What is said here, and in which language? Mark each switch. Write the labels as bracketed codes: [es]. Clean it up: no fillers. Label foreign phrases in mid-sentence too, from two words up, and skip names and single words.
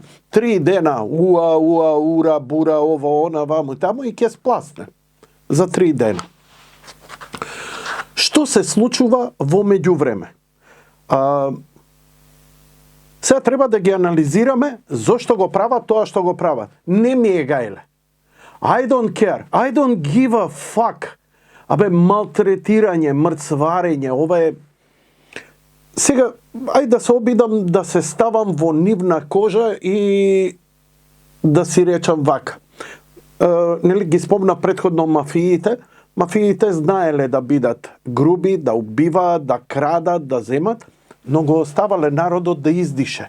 [mk] 3 дена, ура, бура, ово, она, вамо и тамо и ќе спласне. За 3 дена. Што се случува во меѓувреме? Сега треба да ги анализираме зашто го права то што го права. Не ми је гајле. [en] I don't care. I don't give a fuck. [mk] Абе, малтретирање, мрцварење, ова е... Сега, ајде да се обидам да се ставам во нивна кожа и да си речам вака. Нели ги спомна предходно мафиите. Мафиите знаеле да бидат груби, да убиваат, да крадат, да земат, но го оставале народот да издише.